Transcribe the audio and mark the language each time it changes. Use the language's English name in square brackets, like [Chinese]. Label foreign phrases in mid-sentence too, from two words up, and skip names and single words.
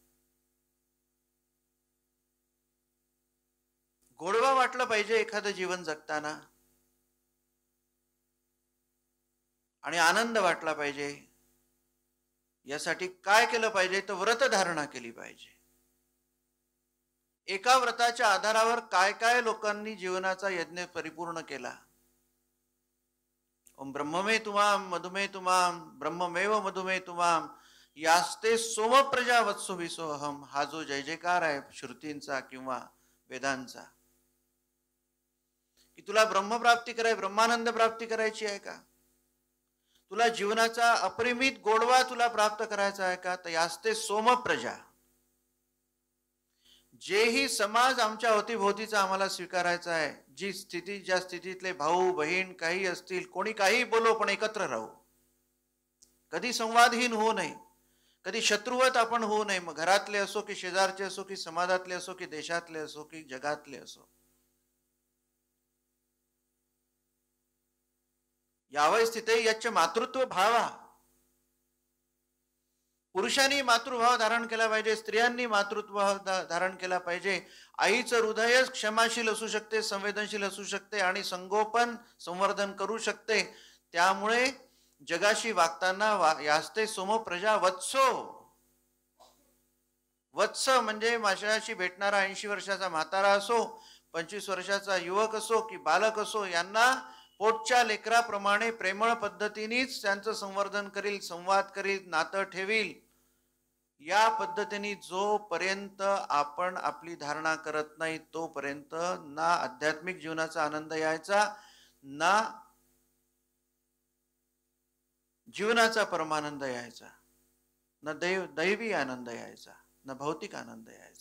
[Marathi] गोडवा वाटलं पाहिजे एखादं जीवन जगताना, आणि आनंद वाटला पाहिजे. यासाठी काय केलं पाहिजे तर व्रत धारणा केली पाहिजे. एका व्रताच्या आधारावर काय काय लोकांनी जीवनाचा यज्ञ परिपूर्ण केला. [Sanskrit] ओम ब्रह्ममे तुमाम मधुमे तुमाम ब्रह्ममेव मधुमे तुमाम यास्ते सोम प्रजा वत्सो विसोहम, [Marathi] हा जो जय जयकार आहे श्रुतींचा किंवा वेदांचा, की तुला ब्रह्मप्राप्ती करायची, ब्रह्मानंद प्राप्ती करायची आहे का, तुला जीवनाचा अपरिमित गोडवा तुला प्राप्त करायचा आहे का, तर [Sanskrit] यास्ते सोम प्रजा, [Marathi] जेही समाज आमच्या अवतीभोवतीचा आम्हाला स्वीकारायचा आहे, जी स्थिती, ज्या स्थितीतले भाऊ बहीण काही असतील, कोणी काही बोलो पण एकत्र राहू, कधी संवादहीन होऊ नये, कधी शत्रुवत आपण होऊ नये. मग घरातले असो की शेजारचे असो की समाजातले असो की देशातले असो की जगातले असो. [Sanskrit] यावय स्थिते यच्च मातृत्व भावा, [Marathi] पुरुषांनी मातृभाव धारण केला पाहिजे, स्त्रियांनी मातृत्व धारण केला पाहिजे. आईचं हृदय क्षमाशील असू शकते, संवेदनशील असू शकते आणि संगोपन संवर्धन करू शकते. त्यामुळे जगाशी वागताना [Sanskrit] यास्ते सोम प्रजा वत्सो, [Marathi] वत्स म्हणजे माझ्याशी भेटणारा 80 वर्षाचा म्हातारा असो, 25 वर्षाचा युवक असो की बालक असो, यांना पोटच्या लेकराप्रमाणे प्रेमळ पद्धतीनेच त्यांचं संवर्धन करील, संवाद करील, नातं ठेवील. या पद्धतीने जोपर्यंत आपण आपली धारणा करत नाही तोपर्यंत ना आध्यात्मिक जीवनाचा आनंद यायचा, ना जीवनाचा परमानंद यायचा, ना दैवी आनंद यायचा, ना भौतिक आनंद यायचा.